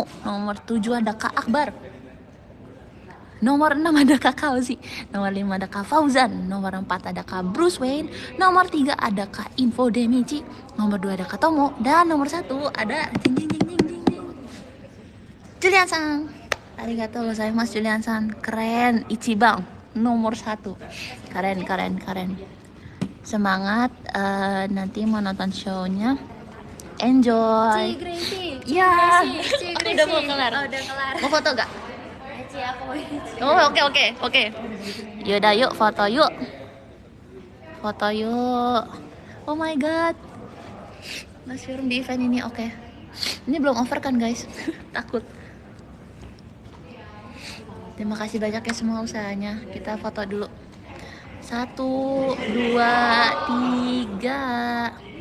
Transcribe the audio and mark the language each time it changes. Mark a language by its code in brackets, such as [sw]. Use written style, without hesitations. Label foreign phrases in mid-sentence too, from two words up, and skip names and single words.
[id] Nomor 7 ada Kak Akbar. Nomor 6 ada Kak Kauzi. Nomor 5 ada Kak Fauzan. Nomor 4 ada Kak Bruce Wayne. Nomor 3 ada Kak Info Demichi. Nomor 2 ada Kak Tomo. Dan nomor 1 ada Julian Sang. [ja] ありがとうございます Julian San. [id] Keren. Ichiban nomor 1. Keren. Semangat. Nanti mau nonton show-nya. Enjoy. Gracie. Ya. Gracie. Udah mau kelar. Oh, udah kelar. Mau foto gak? Eci, aku mau Eci. Oh, oke. Yaudah yuk foto yuk. [en] Oh my god. [id] Mas Firm di event ini, oke. Ini belum over kan guys? Takut. Terima kasih banyak ya semua usahanya. Kita foto dulu. 1, 2, 3.